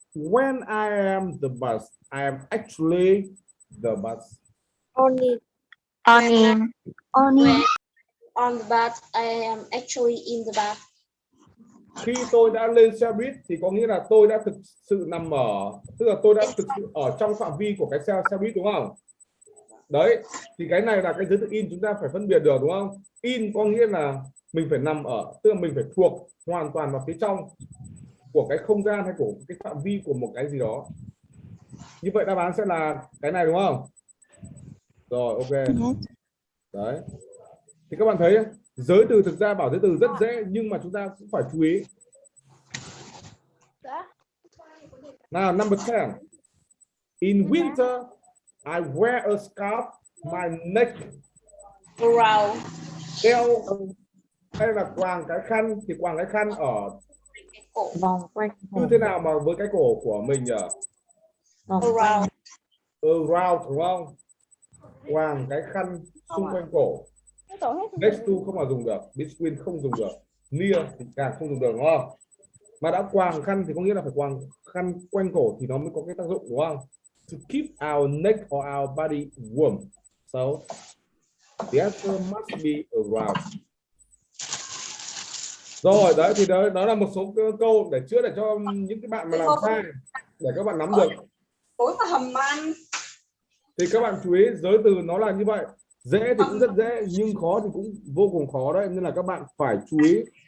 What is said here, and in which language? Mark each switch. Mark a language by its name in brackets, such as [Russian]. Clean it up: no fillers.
[English] When I am the bus, I am actually the bus. On the bus, I am actually in the bus. [Vietnamese] Khi tôi đã lên xe buýt thì có nghĩa là tôi đã thực sự nằm ở, tức là tôi đã thực sự ở trong phạm vi của cái xe buýt đúng không? Đấy, thì cái này là cái giới từ in chúng ta phải phân biệt được đúng không? In có nghĩa là mình phải nằm ở, tức là mình phải thuộc hoàn toàn vào phía trong của cái không gian hay của cái phạm vi của một cái gì đó. Như vậy đáp án sẽ là cái này đúng không? Rồi, ok. Đấy. Thì các bạn thấy giới từ thực ra bảo giới từ rất dễ nhưng mà chúng ta cũng phải chú ý. [English] Nào, number 10. In winter, I wear a scarf my neck. Around. [Vietnamese] Eo hay là quàng cái khăn thì quàng cái khăn ở Vòng quanh. như thế nào mà với cái cổ của mình nhỉ? Vòng quanh. Around đúng không? Quàng cái khăn xung quanh cổ. Next to không mà dùng được, between không dùng được, near thì càng không dùng được đúng không? Mà đã quàng khăn thì có nghĩa là phải quàng khăn quanh cổ thì nó mới có cái tác dụng đúng không? [English] To keep our neck or our body warm. So the answer must be around. [Vietnamese] Rồi đấy thì đó là một số câu để chữa để cho những cái bạn mà làm sai để các bạn nắm được. Thì các bạn chú ý giới từ nó là như vậy. Dễ thì cũng rất dễ nhưng khó thì cũng vô cùng khó đấy, nên là các bạn phải chú ý.